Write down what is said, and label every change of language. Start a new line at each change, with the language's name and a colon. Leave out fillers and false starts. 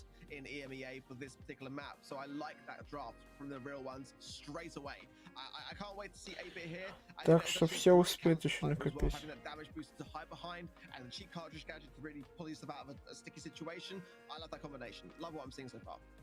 English: In EMEA for this particular map, so I like that draft from the real ones straight away. I can't wait to see 8-bit here.
Russian: Так что все успеют еще накопить.
English: Damage boost to hide behind and the cheap cartridge gadget to really pull yourself out of a sticky situation. I love that combination. Love what I'm seeing so far.